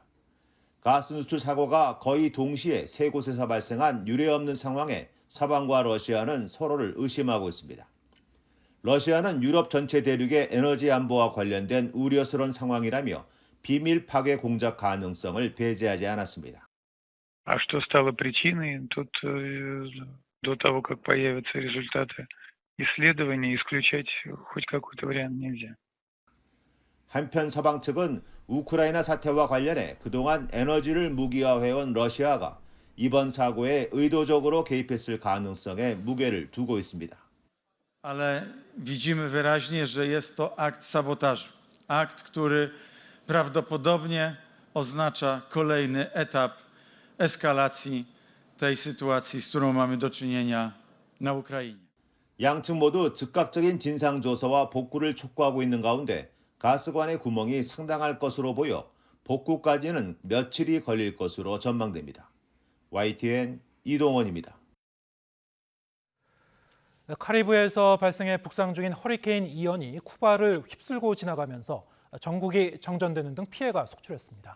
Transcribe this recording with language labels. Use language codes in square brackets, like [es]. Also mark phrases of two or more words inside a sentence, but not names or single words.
[ko] 가스 누출 사고가 거의 동시에 3곳에서 발생한 유례없는 상황에 서방과 러시아는 서로를 의심하고 있습니다. 러시아는 유럽 전체 대륙의 에너지 안보와 관련된 우려스러운 상황이라며 비밀 파괴 공작 가능성을 배제하지 않았습니다. [ru] А что стало причиной? Тут до того, как появятся результаты исследований, исключать хоть какой-то вариант нельзя. [ko] 한편 서방 측은 우크라이나 사태와 관련해 그동안 에너지를 무기화해온 러시아가 이번 사고에 의도적으로 개입했을 가능성에 무게를 두고 있습니다. [pl] Ale widzimy wyraźnie, że jest to akt sabotażu. Akt, który prawdopodobnie oznacza kolejny etap eskalacji tej sytuacji, z którą mamy do czynienia na Ukrainie. [ko] 양측 모두 즉각적인 진상조사와 복구를 촉구하고 있는 가운데 가스관의 구멍이 상당할 것으로 보여 복구까지는 며칠이 걸릴 것으로 전망됩니다. YTN 이동원입니다. 카리브해에서 발생해 북상 중인 허리케인 이언이 쿠바를 휩쓸고 지나가면서 전국이 정전되는 등 피해가 속출했습니다.